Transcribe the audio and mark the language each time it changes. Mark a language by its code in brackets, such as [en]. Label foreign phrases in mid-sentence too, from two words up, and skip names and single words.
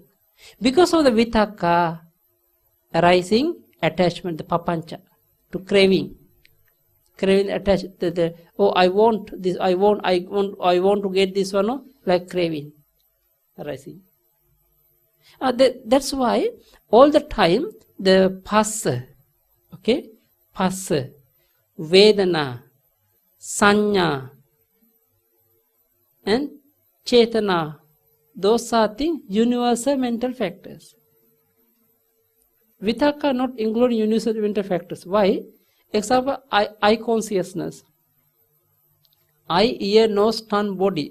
[en] Because of the vitakka arising attachment, the papancha, to craving. Craving attached to the, oh, I want this, I want to get this one, no? Like craving arising. That's why all the time the phassa, okay, [pi] phassa, vedana, sanya, [en] and chetana, those are things universal mental factors. Vitakka not including universal mental factors. Why? Example, eye consciousness. Eye, ear, nose, tongue, body.